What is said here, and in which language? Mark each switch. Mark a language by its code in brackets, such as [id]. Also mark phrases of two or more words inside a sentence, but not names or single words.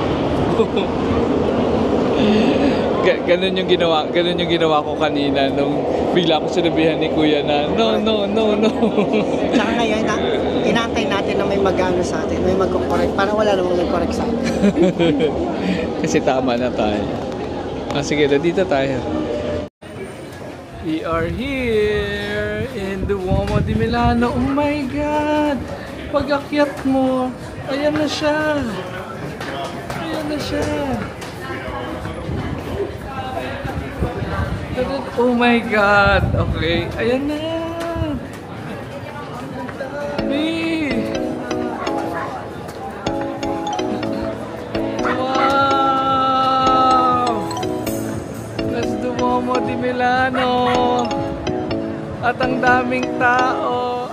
[tl] Ganun yung ginawa ko kanina nung bigla ko sinabihan ni Kuya na no. Tsaka ngayon, inaantay natin na may mag-ano sa atin, may mag-correct. Parang wala namang nag-correct sa atin. Kasi tama na tayo. Sige, dito tayo. [en] We are here in Duomo di Milano. Oh my God! [tl] Pag-akyat mo, ayan na siya. [en] Oh my God! [tl] Okay, ayan na. Wow! Las Duomo di Milano. At ang daming tao.